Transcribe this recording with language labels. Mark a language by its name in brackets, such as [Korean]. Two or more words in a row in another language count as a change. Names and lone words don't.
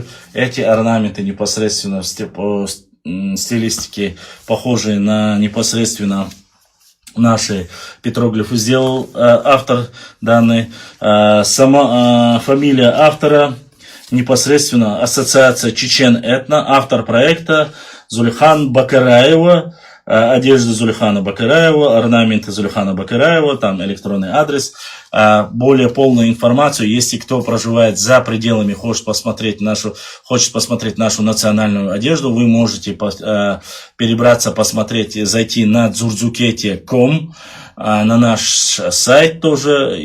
[Russian] Эти орнаменты непосредственно по стилистике похожие на непосредственно наши петроглифы сделал автор данной. Сама фамилия автора непосредственно ассоциация Чечен Этно, автор проекта Зулихан Бакараева. Одежда Зулихана Бакараева, орнаменты Зулихана Бакараева, там электронный адрес. Более полную информацию, если кто проживает за пределами, хочет посмотреть нашу национальную одежду, вы можете перебраться, посмотреть, зайти на dzurdzuketia.com, на наш сайт тоже.